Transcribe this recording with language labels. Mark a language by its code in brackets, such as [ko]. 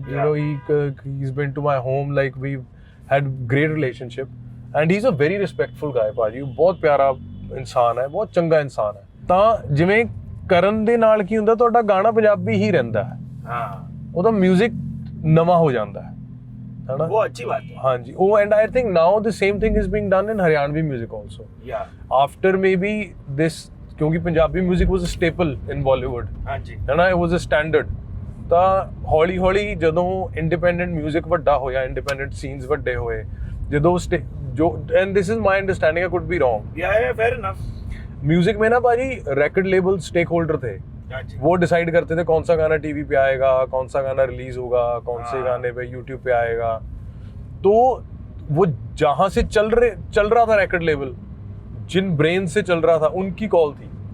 [en] You know he is been to my home, like we had great relationship and he is a very respectful guy ਭਾਜੀ। [pa] ਬਹੁਤ ਪਿਆਰਾ ਇਨਸਾਨ ਹੈ, ਬਹੁਤ ਚੰਗਾ ਇਨਸਾਨ ਹੈ। ਤਾਂ ਜਿਵੇਂ ਕਰਨ ਦੇ ਨਾਲ ਕੀ ਹੁੰਦਾ, ਤੁਹਾਡਾ ਗਾਣਾ ਪੰਜਾਬੀ ਹੀ ਰਹਿੰਦਾ ਹੈ, ਹਾਂ ਉਹਦਾ ਮਿਊਜ਼ਿਕ ਨਵਾਂ ਹੋ ਜਾਂਦਾ ਹੈ ਨਾ। [hi] वो अच्छी बात है। हाँ जी, [en] oh and I think now the same thing is being done in Haryanvi music also. Yeah. After maybe this, क्योंकि Punjabi music was a staple in Bollywood, [hi] हाँ जी। है ना, [en] it was a standard. [pa] ਤਾਂ ਹੌਲੀ ਹੌਲੀ ਜਦੋਂ ਇੰਡੀਪੈਂਡੈਂਟ ਮਿਊਜ਼ਿਕ ਵੱਡਾ ਹੋਇਆ, ਇੰਡੀਪੈਂਡੈਂਟ ਸੀਨਸ ਵੱਡੇ ਹੋਏ, ਜਦੋਂ ਜੋ [en] And this is my understanding, I could be wrong, Yeah, fair enough. [hi] Music में ना भाजी रिकॉर्ड लेबल स्टेक होल्डर थे, हाँ जी। वो डिसाइड करते थे कौन सा गाना टीवी पे आएगा, कौन सा गाना रिलीज होगा, कौन से हाँ। गाने पे यूट्यूब पे आएगा। तो वो जहां से चल रहा था रिकॉर्ड लेबल, जिन ब्रेन से चल रहा था, उनकी कॉल थी।